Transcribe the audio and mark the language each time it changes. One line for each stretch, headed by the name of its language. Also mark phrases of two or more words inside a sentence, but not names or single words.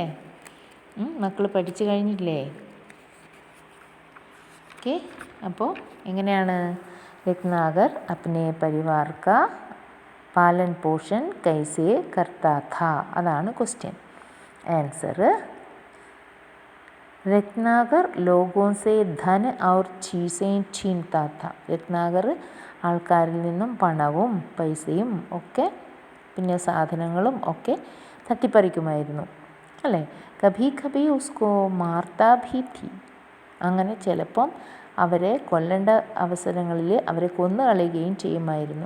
Malayalam: മക്കൾ പഠിച്ചു കഴിഞ്ഞില്ലേ? ഓക്കെ, അപ്പോൾ എങ്ങനെയാണ്?
Hindi: रत्नाकर अपने परिवार का पालन पोषण कैसे करता था.
Malayalam: അതാണ് ക്വസ്റ്റ്യൻ.
Hindi: ആൻസർ रत्नाकर लोगों से धन और चीज़ें छीनता था.
Malayalam: രത്നാകർ ആൾക്കാരിൽ നിന്നും പണവും പൈസയും ഒക്കെ പിന്നെ സാധനങ്ങളും ഒക്കെ തട്ടിപ്പറിക്കുമായിരുന്നു അല്ലേ.
Hindi: कभी कभी उसको मारता भी थी.
Malayalam: അങ്ങനെ ചിലപ്പം അവരെ കൊല്ലേണ്ട അവസരങ്ങളിൽ അവരെ കൊന്നു കളയുകയും ചെയ്യുമായിരുന്നു.